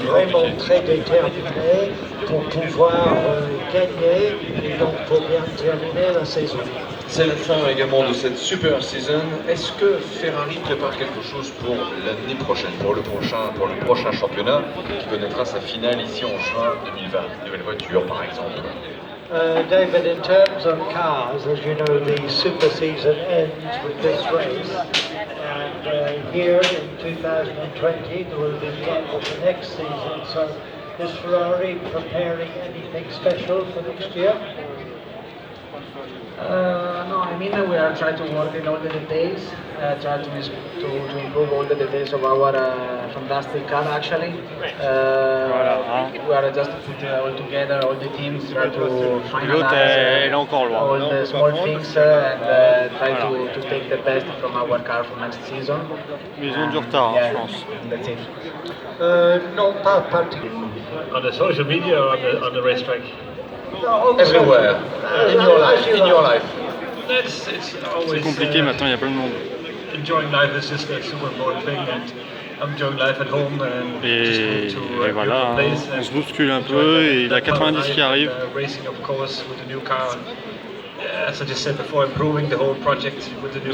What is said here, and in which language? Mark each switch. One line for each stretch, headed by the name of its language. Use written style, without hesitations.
French: vraiment très déterminés pour pouvoir gagner et donc pour bien terminer la saison. C'est la fin également de cette super season. Est-ce que Ferrari prépare quelque chose pour l'année prochaine, pour le prochain championnat qui connaîtra sa finale ici en juin 2020? Nouvelle voiture par exemple.
English: David, in terms of cars, as you know, the super season ends with this race. And here in 2020, there will be the end of the next season. So is Ferrari preparing anything special for next year? No, I mean we are trying to work in all the details, try to improve all the details of our fantastic car actually. We are just put all together, all the teams, try to finalize all the small things and try to take the best from our car for next season.
French: Mais ils ont du retard, je pense.
English: That's it.
French: Non, pas particulièrement.
English: On the social media or on the racetrack? Everywhere, in your life.
French: C'est compliqué maintenant, il y a plein de monde.
English: Enjoying life is just a super important thing, and I'm enjoying life at home. And
French: et voilà, on se bouscule un peu et il y a 90 qui arrivent.
English: Racing, of course, with the new car. As I just said before, improving the whole project with the new.